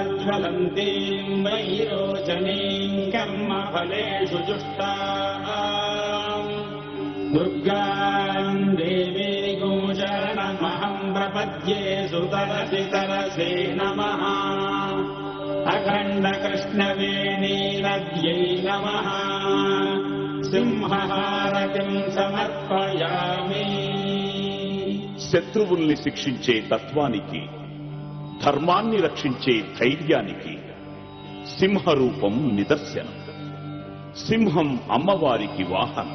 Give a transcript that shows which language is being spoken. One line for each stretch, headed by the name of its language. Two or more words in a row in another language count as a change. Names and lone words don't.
Sanskrit: स्खलन्तीम् वैरोचनीम् कर्मफलेषु जुष्टाम् दुर्गाम् देवी गोचरणमहम् प्रपद्ये सुतरसि तरसे नमः अखण्डकृष्णवेणी नद्यै नमः సింహహారతిం సమర్పయామి.
Telugu: శత్రువుల్ని శిక్షించే తత్వానికి, ధర్మాన్ని రక్షించే ధైర్యానికి సింహరూపం నిదర్శనం. సింహం అమ్మవారికి వాహనం.